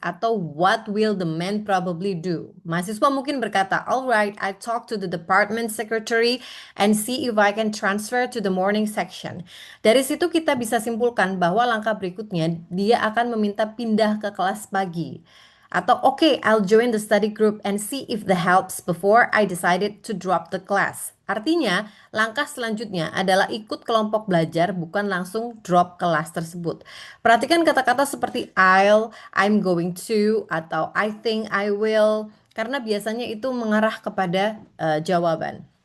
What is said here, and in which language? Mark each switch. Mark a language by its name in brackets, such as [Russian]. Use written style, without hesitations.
[Indonesian] Atau [English] what will the man probably do? [Indonesian] Mahasiswa mungkin berkata, [English] alright, I talk to the department secretary and see if I can transfer to the morning section. [Indonesian] Dari situ kita bisa simpulkan bahwa langkah berikutnya dia akan meminta pindah ke kelas pagi. Atau [English] okay, I'll join the study group and see if the helps before I decided to drop the class. [Indonesian] Artinya, langkah selanjutnya adalah ikut kelompok belajar bukan langsung drop kelas tersebut. Perhatikan kata-kata seperti [English] I'm going to, [Indonesian] atau [English] I think I will, [Indonesian] karena biasanya itu mengarah kepada jawaban.